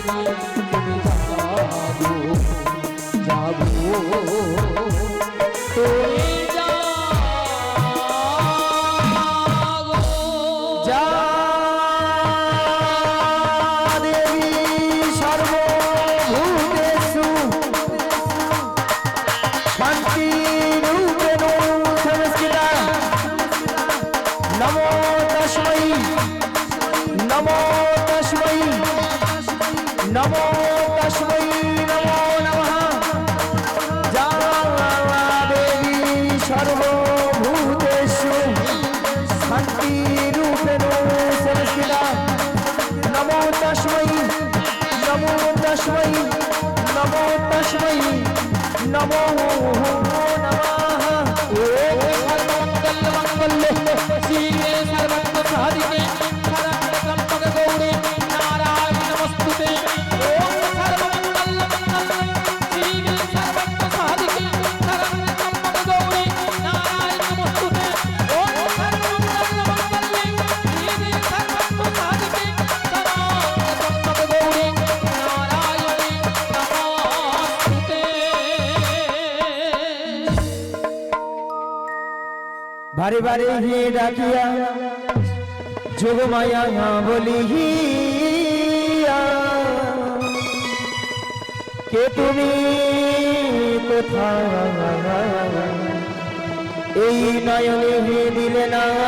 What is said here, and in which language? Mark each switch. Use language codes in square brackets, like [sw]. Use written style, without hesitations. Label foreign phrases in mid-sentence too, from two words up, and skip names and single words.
[bn] তুমি যাবো যাবো তুমি যাবো [sa] যা দেবী সর্বভূতেষু শান্তিরূপেণ সংস্থিতা নমো তস্मै নমো তস্मै নমো তস্मै নমো নমঃ যা দেবী সর্বভূতেষু শান্তিরূপেণ সংস্থিতা নমো তস্मै নমো তস্मै নমো তস্मै নমো নমঃ মঙ্গলে শিবে সর্বত্র সাধিকে শরণ্যে ত্র্যম্বকে গৌরী নারায়ণী নমস্তুতে ওম সর্বমঙ্গল মঙ্গলে শিবে সর্বত্র সাধিকে শরণ্যে ত্র্যম্বকে গৌরী নারায়ণী নমস্তুতে ওম সর্বমঙ্গল মঙ্গলে শিবে সর্বত্র সাধিকে শরণ্যে ত্র্যম্বকে গৌরী নারায়ণী নমস্তুতে। [bn] বারে বারে হে ডাকিয়া যোগমায়া বলিয়া কে তুমি কোথায় এই নয়নে হে দিলে না